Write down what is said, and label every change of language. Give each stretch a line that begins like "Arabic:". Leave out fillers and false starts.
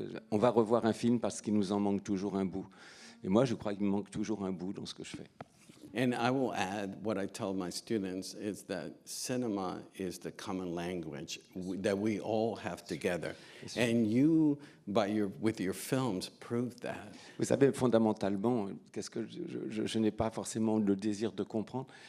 French: On va revoir un film parce qu'il nous en manque toujours un bout. Et moi, je crois qu'il me manque toujours un bout dans ce que je fais.
English: And I will add, what I tell my students is that cinema is the common language that we all have together. And you, with your films, prove that.
French: Vous savez, fondamentalement, qu'est-ce que je n'ai pas forcément le désir de comprendre.